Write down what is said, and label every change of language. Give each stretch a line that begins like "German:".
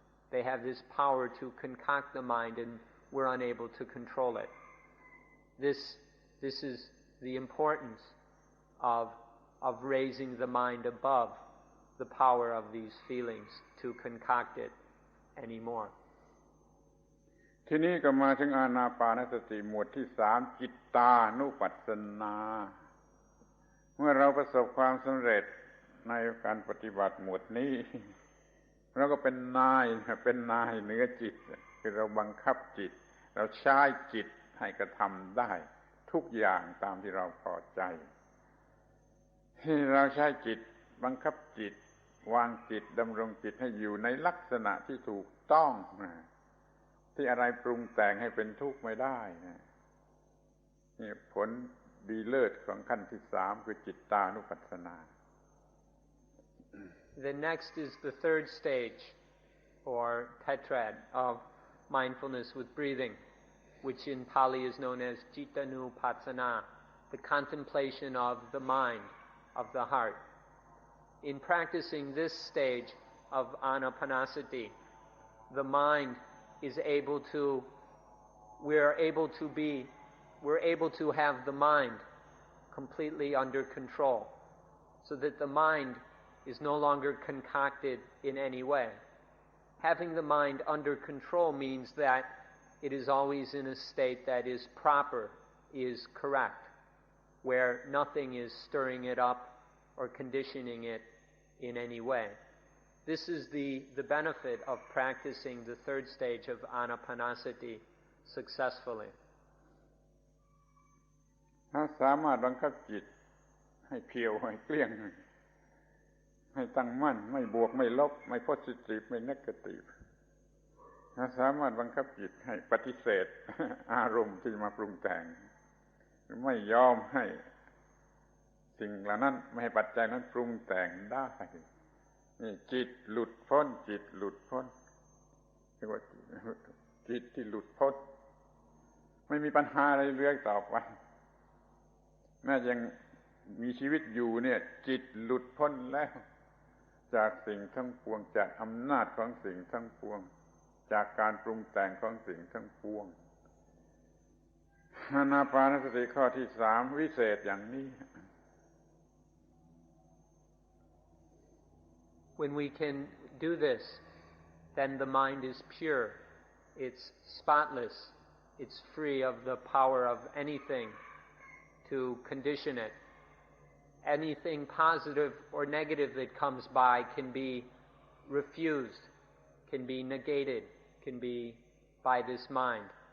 English: They have this power to concoct the mind and we're unable to control it. This is the importance of raising the mind above the power of these feelings to concoct it anymore.
Thai: ทีนี้ก็มาถึงอานาปานสติหมวดที่3จิตตานุปัสสนาเมื่อเราประสบความสำเร็จในการปฏิบัติหมวดนี้เราก็เป็นนายเหนือจิตคือเราบังคับจิตเราใช้จิตให้กระทำได้ทุกอย่างตามที่เราพอใจ เราใช้จิตบังคับจิตวางจิตดำรงจิตให้อยู่ในลักษณะที่ถูกต้องที่อะไรปรุงแต่งให้เป็นทุกข์ไม่ได้นี่ผลดีเลิศของขั้นที่3คือจิตตานุปัสสนา
English: The next is the third stage or tetrad of mindfulness with breathing, which in Pali is known as cittanupassana, the contemplation of the mind, of the heart. In practicing this stage of anapanasati, the mind is able to, we're able to have the mind completely under control, so that the mind is no longer concocted in any way. Having the mind under control means that it is always in a state that is proper, is correct, where nothing is stirring it up or conditioning it in any way. This is the benefit of practicing the third stage of anapanasati successfully.
Thai: ถ้าสามารถบังคับจิตให้เพียวให้เกลี้ยงให้ตั้งมั่นไม่บวกไม่ลบไม่ positive ไม่ negative ถ้าสามารถบังคับจิตให้ปฏิเสธอารมณ์ที่มาปรุงแต่งไม่ยอมให้สิ่งเหล่านั้นไม่ให้ปัจจัยนั้นปรุงแต่งได้นี่จิตหลุดพ้นจิตหลุดพ้นเรียกว่า จิตที่หลุดพ้นไม่มีปัญหาอะไรเรื่อยต่อไปแม้ยังมีชีวิตอยู่เนี่ยจิตหลุดพ้นแล้วจากสิ่งทั้งปวงจากอำนาจของสิ่งทั้งปวงจากการปรุงแต่งของสิ่งทั้งปวงอานาปานสติข้อที่3วิเศษอย่างนี้
English: When we can do this, then the mind is pure, it's spotless, it's free of the power of anything to condition it. Anything positive or negative that comes by can be refused, can be negated, can be by this mind.